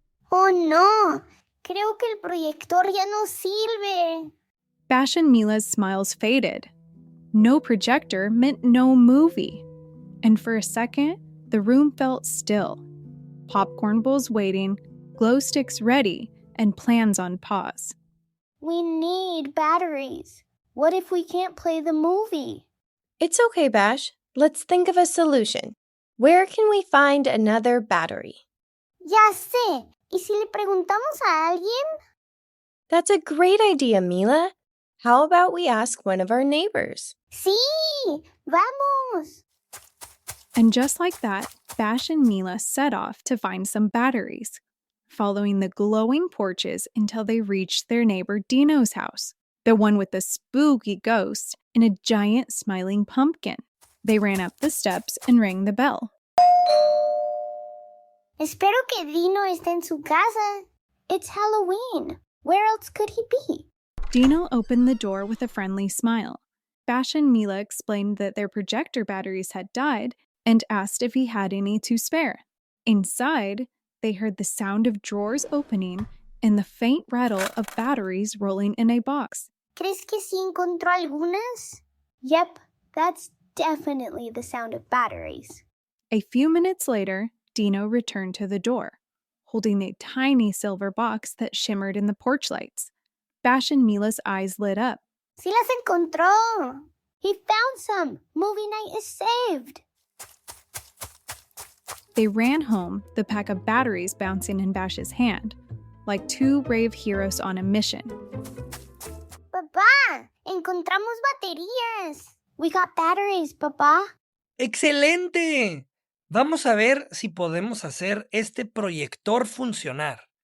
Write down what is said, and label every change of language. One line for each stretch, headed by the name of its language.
Spanish: Oh no, creo que el proyector ya no sirve.
English: Bash and Mila's smiles faded. No projector meant no movie. And for a second, the room felt still. Popcorn bowls waiting, glow sticks ready, and plans on pause. We need batteries. What if we can't play the movie? It's okay, Bash. Let's think of a solution. Where can we find another battery?
Spanish: Ya sé. ¿Y si le preguntamos a alguien?
English: That's a great idea, Mila. How about we ask one of our neighbors?
Spanish: Sí, vamos.
English: And just like that, Bash and Mila set off to find some batteries, following the glowing porches until they reached their neighbor Dino's house, the one with the spooky ghost and a giant smiling pumpkin. They ran up the steps and rang the bell.
Spanish: Espero que Dino esté en su casa.
English: It's Halloween. Where else could he be? Dino opened the door with a friendly smile. Bash and Mila explained that their projector batteries had died and asked if he had any to spare. Inside, they heard the sound of drawers opening and the faint rattle of batteries rolling in a box.
Spanish: ¿Crees que sí encontró algunas?
English: Yep, that's definitely the sound of batteries. A few minutes later, Dino returned to the door, holding a tiny silver box that shimmered in the porch lights. Bash and Mila's eyes lit up.
Spanish: Sí las encontró!
English: He found some! Movie night is saved! They ran home, the pack of batteries bouncing in Bash's hand, like 2 brave heroes on a mission.
Spanish: Papá, encontramos baterías!
English: We got batteries, papá.
Spanish: ¡Excelente! Vamos a ver si podemos hacer este proyector funcionar.